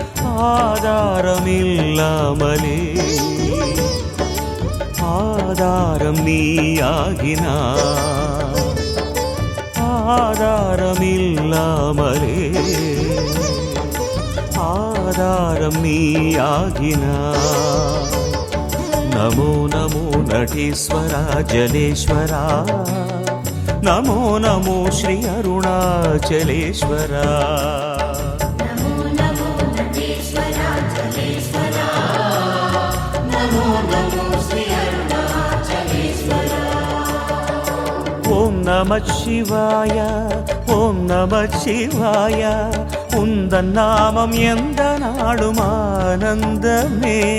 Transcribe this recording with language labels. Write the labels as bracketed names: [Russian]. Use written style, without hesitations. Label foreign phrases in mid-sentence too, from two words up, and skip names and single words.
[Tamil] ஆதாரமில்லாமலே ஆதாரம் நீயாகினாய், ஆதாரமில்லாமலே ஆதாரம் நீயாகினாய். [Sanskrit] नमो नमो नटेश्वरा जलेश्वरा, नमो नमो श्री अरुणाचलेश्वरा. नमो नमो नटेश्वरा जलेश्वरा, नमो नमो श्री अरुणाचलेश्वरा. ॐ नम शिवाय, ॐ नम शिवाय, [Tamil] உந்தன் நாமம் எந்த நாடும் ஆனந்தமே.